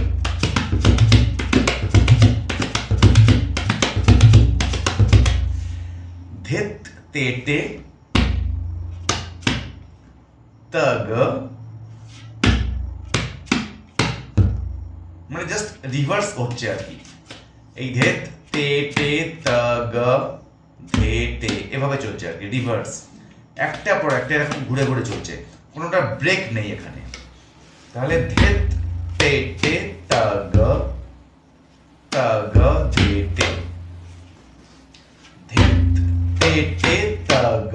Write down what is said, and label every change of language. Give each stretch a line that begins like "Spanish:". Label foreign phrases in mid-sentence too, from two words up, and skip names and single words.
Bangla: ধেত তেটে তগ, মানে জাস্ট রিভার্স হচ্ছে আর কি। এই ধেত তেটে তগ ধেটে এভাবে চলছে আর কি, রিভার্স, একটা পর একটা এরকম ঘুরে ঘুরে চলছে, কোনোটা ব্রেক নেই এখানে। তাহলে ধেত তেটে তগ তগ ধেটে, ধেত তেটে তগ